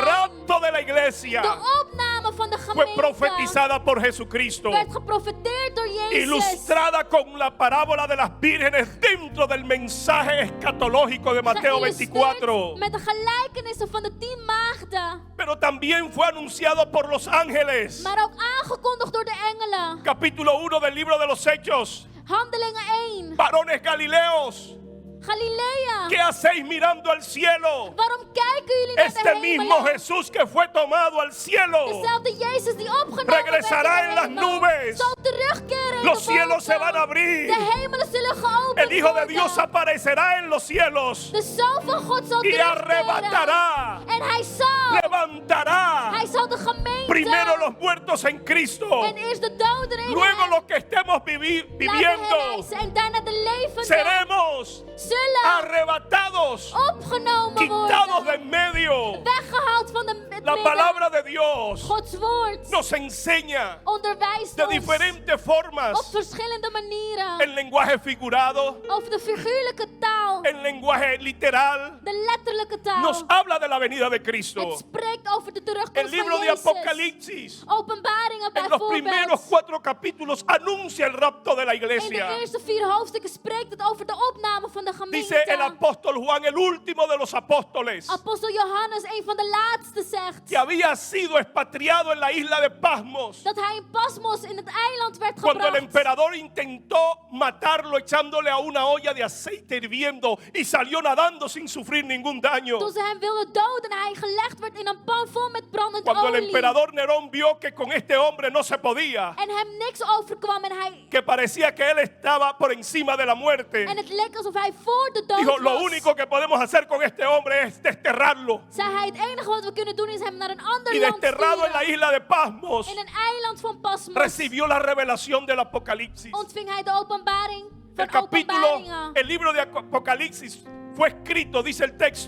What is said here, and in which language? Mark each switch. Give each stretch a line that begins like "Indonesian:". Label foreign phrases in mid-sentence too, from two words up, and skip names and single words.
Spanish: rapto de la iglesia
Dutch: De opname van de
Spanish: fue
Dutch: gemeente
Spanish: profetizada por Jesucristo,
Dutch: werd geprofeteerd door Jezus.
Spanish: ilustrada con la parábola de las vírgenes dentro del mensaje escatológico de Mateo
Dutch: Geïllustreerd
Spanish: 24.
Dutch: met de gelijkenissen van de 10 maagden.
Spanish: Pero también fue anunciado por los ángeles.
Dutch: Maar ook aangekondigd door de engelen.
Spanish: Capítulo 1 del libro de los Hechos.
Dutch: Handelingen 1.
Spanish: Varones Galileos,
Dutch: Galilea.
Spanish: ¿qué hacéis mirando al cielo?
Dutch: Waarom kijken jullie naar de
Spanish: Este mismo
Dutch: hemelen?
Spanish: Jesús que fue tomado al cielo
Dutch: Dezelfde Jezus die opgenomen
Spanish: regresará
Dutch: werd
Spanish: en
Dutch: in
Spanish: las
Dutch: de hemel,
Spanish: nubes.
Dutch: zal terugkeren in
Spanish: Los
Dutch: de
Spanish: cielos se
Dutch: wolken.
Spanish: van a abrir.
Dutch: De hemelen zullen geopend
Spanish: El Hijo de
Dutch: worden.
Spanish: Dios aparecerá en los cielos
Dutch: De Zoon van God zal
Spanish: y
Dutch: terugkeren.
Spanish: arrebatará,
Dutch: En hij zal
Spanish: levantará
Dutch: de gemeente.
Spanish: primero los muertos en Cristo,
Dutch: En eerst de doden in
Spanish: luego
Dutch: hem
Spanish: los que estemos
Dutch: laten
Spanish: viviendo
Dutch: herrijzen. En daarna de levenden
Spanish: seremos
Dutch: zullen
Spanish: arrebatados,
Dutch: opgenomen
Spanish: quitados de
Dutch: worden.
Spanish: en medio.
Dutch: Weggehaald van het
Spanish: La
Dutch: midden.
Spanish: palabra de Dios
Dutch: Gods woord
Spanish: nos enseña
Dutch: onderwijst
Spanish: de
Dutch: ons
Spanish: diferentes
Dutch: op
Spanish: formas,
Dutch: verschillende manieren.
Spanish: en lenguaje figurado,
Dutch: Over de figuurlijke taal.
Spanish: en lenguaje literal,
Dutch: De letterlijke taal.
Spanish: nos habla de la venida de Cristo.
Dutch: Het spreekt over de
Spanish: El
Dutch: terugkomst
Spanish: libro
Dutch: van
Spanish: de
Dutch: Jezus.
Spanish: Apocalipsis,
Dutch: Openbaringen
Spanish: en los primeros
Dutch: bijvoorbeeld.
Spanish: 4 capítulos, anuncia el rapto de la
Dutch: In de
Spanish: iglesia.
Dutch: eerste 4 hoofdstukken spreekt het over de opname van de
Spanish: Dice el
Dutch: gemeente.
Spanish: apóstol Juan, el último de los apóstoles,
Dutch: Apostel Johannes, een van de laatste, zegt
Spanish: que había sido expatriado en la isla de Pasmos
Dutch: dat hij in Pasmos in het eiland werd
Spanish: cuando el
Dutch: gebracht.
Spanish: emperador intentó matarlo echándole a una olla de aceite hirviendo muerto y salió nadando sin sufrir ningún daño.
Dutch: Toen ze hem wilden doden en hij gelegd werd in een pan vol met brandend
Spanish: Cuando el
Dutch: olie.
Spanish: emperador Nerón vio que con este hombre no se podía,
Dutch: En hem niks overkwam en hij...
Spanish: que parecía que él estaba por encima de la muerte,
Dutch: En het leek alsof hij voor de dood
Spanish: dijo, lo
Dutch: was.
Spanish: único que podemos hacer con este hombre es desterrarlo.
Dutch: Zei hij, het enige wat we kunnen doen is hem naar een ander
Spanish: Y
Dutch: land
Spanish: desterrado en la
Dutch: sturen.
Spanish: isla de Pasmos,
Dutch: In een eiland van Pasmos
Spanish: recibió la revelación del Apocalipsis.
Dutch: ontving hij de openbaring
Spanish: El
Dutch: van
Spanish: capítulo,
Dutch: openbaringen.
Spanish: el libro de Apocalipsis fue escrito, dice el texto,